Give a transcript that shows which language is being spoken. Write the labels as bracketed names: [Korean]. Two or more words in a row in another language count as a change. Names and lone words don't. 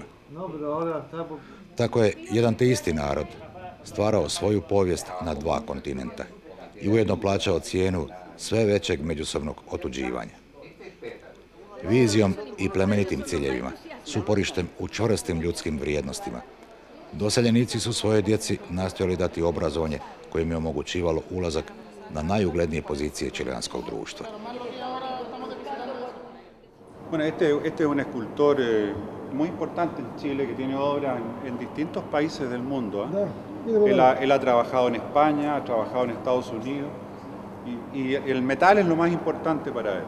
[Croatian] Tako je jedan te isti narod stvarao svoju povijest na dva kontinenta i ujedno plaćao cijenu sve većeg međusobnog otuđivanja. Vizijom i plemenitim ciljevima, s uporištem u čvrstim ljudskim vrijednostima, doseljenici su svojoj djeci nastojali dati obrazovanje koje im je omogućivalo ulazak na najuglednije pozicije čileanskog društva. [Spanish] Bueno, este es un escultor muy importante en Chile que tiene obra en distintos países del mundo. Él ha trabajado en España, ha trabajado en Estados Unidos y el metal es lo más importante para él.